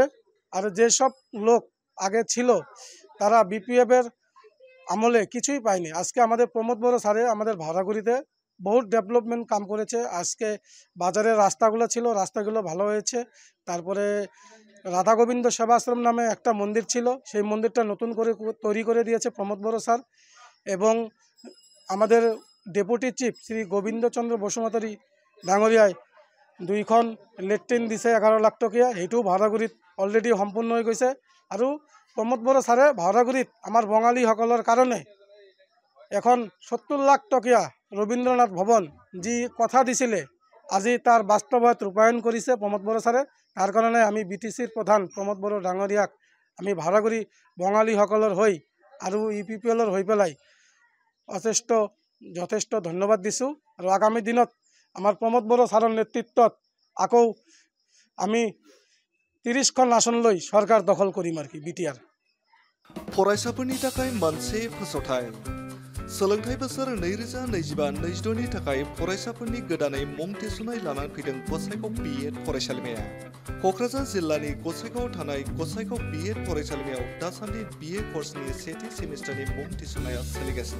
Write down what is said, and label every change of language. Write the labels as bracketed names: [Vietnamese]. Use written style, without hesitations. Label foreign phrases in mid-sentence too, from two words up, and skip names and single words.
[Bangla] আর যেসব লোক আগে ছিল তারা BPF এর আমলে কিছুই পায়নি, আজকে আমাদের প্রমোদ বড় স্যারে আমাদের ভাড়াগুড়িতে বহুত ডেভেলপমেন্ট কাম করেছে। আজকে বাজারের রাস্তাগুলো ছিল, রাস্তাগুলো ভালো হয়েছে। তারপরে রাধা গোবিন্দ সেবাশ্রম নামে একটা মন্দির ছিল, সেই মন্দিরটা নতুন করে তৈরি করে দিয়েছে প্রমোদ বড় স্যার। এবং আমাদের [English] deputy chief [Assamese] শ্রী গোবিন্দচন্দ্র বসুমতারি ডাঙরিয়ায় 2খন লেট্ৰিন দিছে 11 লাখ টকীয়া, সেইটোও ভাড়াগুড়িত অলৰেডি সম্পূৰ্ণ হৈ গৈছে। আৰু প্ৰমোদ বড় স্যাৰে ভাড়াগুড়িত আমাৰ বঙালীসকলৰ কাৰণে এখন 70 লাখ টকীয়া ৰবীন্দ্ৰনাথ ভৱন যি কথা দিছিলে আজি তাৰ বাস্তৱত ৰূপায়ণ কৰিছে প্ৰমোদ বড় স্যাৰে। তাৰ কাৰণে আমি BTCৰ প্ৰধান প্ৰমোদ বড় ডাঙৰীয়াক আমি ভাড়াগুড়ি বঙালীসকলৰ হৈ আৰু UPPLৰ হৈ পেলাই যথেষ্ট ধন্যবাদ দিছোঁ। আৰু আগামী দিনত আমাৰ প্ৰমোদ বড় স্যাৰৰ নেতৃত্বত আকৌ আমি 30খন আসন লৈ সরকার দখল করিম আর কি BTR। [Bodo] फरायसाफोरनि थाखाय मोनसे फोसावथाय सोलोंथाइ बोसोर 2025-26 नि थाखाय फरायसाफोरनि गोदानै मुं थिसननाय लानानै फैदों गसाइगाव BEd फरायसालिमाया। क'क्राझार जिल्लानि गसाइगावआव थानाय गसाइगाव BEd फरायसालिमायाव दासान्दि BA कर्सनि सेथि सेमिस्टारनि मुं थिसननाया सोलिगासिनो।